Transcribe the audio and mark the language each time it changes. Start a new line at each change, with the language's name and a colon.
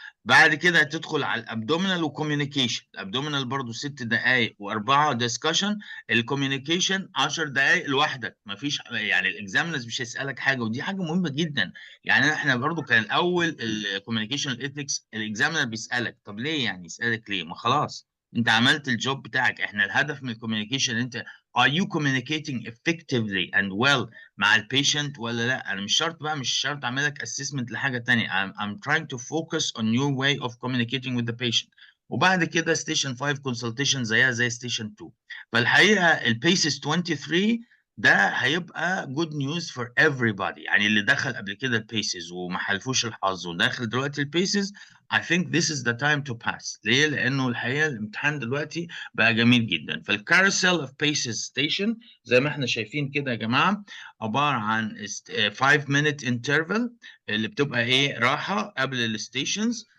Arabic: بعد كده هتدخل على الابدومينال وكوميونيكيشن، الابدومينال برضو 6 دقائق واربعه ديسكشن، الكوميونيكيشن 10 دقائق لوحدك، مفيش يعني الاكزامنرز مش هيسالك حاجه، ودي حاجه مهمه جدا. يعني احنا برضو كان الاول الكوميونيكيشن الاثكس الاكزامنر بيسالك، طب ليه يعني يسالك ليه؟ ما خلاص انت عملت الجوب بتاعك، احنا الهدف من الكوميونيكيشن انت
English: are you communicating effectively and well
Arabic: مع البيشنت ولا لا. انا مش شرط بقى، مش شرط اعمل لك
English: assessment
Arabic: لحاجه ثانيه،
English: I'm trying to focus on your way of communicating with the patient.
Arabic: وبعد كده ستيشن 5 consultation زيها زي ستيشن 2. فالحقيقه البيسز 23 ده هيبقى
English: good news for everybody.
Arabic: يعني اللي دخل قبل كده البيسز وما حلفوش الحظ وداخل دلوقتي البيسز،
English: I think this is the time to pass.
Arabic: ليه؟ لأنه الحقيقة الامتحان دلوقتي بقى جميل جدا. فالكاروسيل of paces station زي ما احنا شايفين كده يا جماعة، عبارة عن
English: 5 minute interval
Arabic: اللي بتبقى ايه راحة قبل الستيشنز.